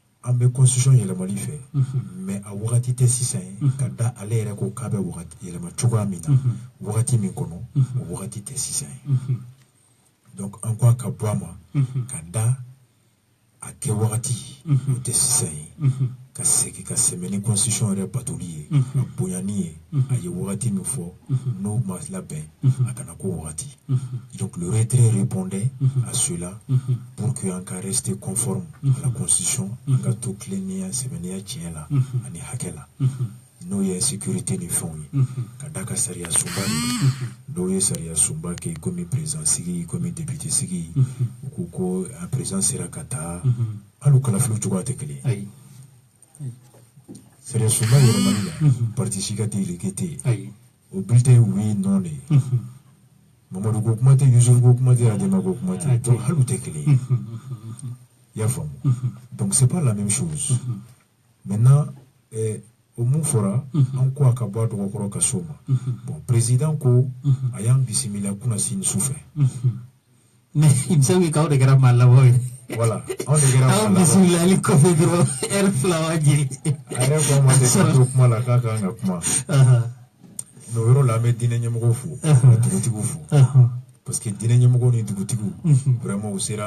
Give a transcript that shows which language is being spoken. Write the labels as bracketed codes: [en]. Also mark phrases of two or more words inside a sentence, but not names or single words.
[bm] an bɛ constitution yɛlɛmali fɛ mais a wagati tɛ sisan ye ka da ale yɛrɛ ko k'a bɛ yɛlɛma cogoya min na wagati min kɔnɔ o wagati tɛ sisan ye donc an ko a ka bɔ a ma ka da a kɛ wagati o tɛ sisan ye ka segin ka sɛmɛ ni constitution yɛrɛ batoli ye a bonyani ye a ye wagati min fɔ n'o ma labɛn a kana ko wagati [fr] donc le retrait répondait à cela pour que [bm] an ka [fr] rester conforme à la constitution [bm] an ka to tilennenya sɛmɛniya tiɲɛ la ani hakɛ la n'o ye sécurité ni fɛnw ye ka da ka sariya sunba de dɔw ye sariya sunba kɛ komi président sigi komi député sigi u ko ko a président sera ka taa hali u kalafiliw cogoya tɛ kelen ye sariya sunba yɛlɛmali la parti si ka tɛ irrigué tɛ yen o [fr] bulletin oui non [bm] de ye Mamadu ko kuma tɛ Yusuf ko kuma tɛ Adama ko kuma tɛ donc hali u tɛ kelen ye i y'a faamu [fr] donc c'est pas la même chose maintenant [bm] o mun fɔra an ko a ka bɔ a dɔgɔkɔrɔ ka so ma bon président ko a y'an bisimila kuna sini su fɛ [fr] mais il me semble [bm] k'aw de kɛra maa labɔ ye voilà anw de kɛra maa labɔ anw bisimilali kɔfɛ dɔrɔn heure fila b'a jɛ a yɛrɛ ko an ma tɛ ka to kuma la k'a kan ka kuma mais o yɔrɔ la an bɛ diinɛ ɲɛmɔgɔw fo ka dugutigiw fo [fr] parce que [bm] diinɛ ɲɛmɔgɔw ni dugutigiw vraiment u sera